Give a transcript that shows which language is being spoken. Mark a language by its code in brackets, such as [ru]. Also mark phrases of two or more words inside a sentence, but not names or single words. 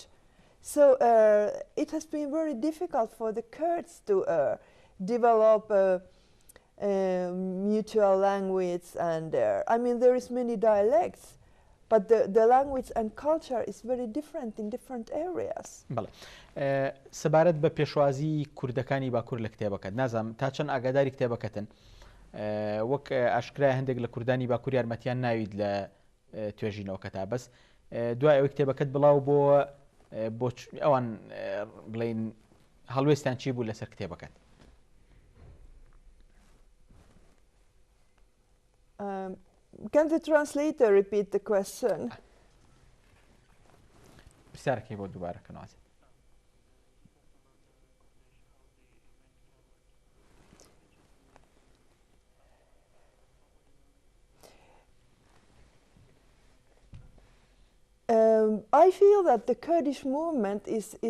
[en] So it has been very difficult for the Kurds to develop mutual language, and I mean there is many dialects, but the language and culture is very different in different areas. [ckb] بەڵێ سەبارەت بە پێشوازی کوردەکانی باکوور لە کتێبەکەت نازانم تا چەند ئاگاداری کتێبەکەتن وەک ئاشکرای هەندێک لە کوردانی باکوور یارمەتیان ناوید لە توێژینەوەکە تا بەس دوای ئەوەی کتێبەکەت بڵاو بۆ ئەوان بڵێن هەڵوێستیان چی بوو لەسەر کتێبەکەت؟ [en] Can the translator repeat the question? [ckb] پرسیارەکەی بۆ دووبارەکەنەوە. [en] I feel that the Kurdish movement is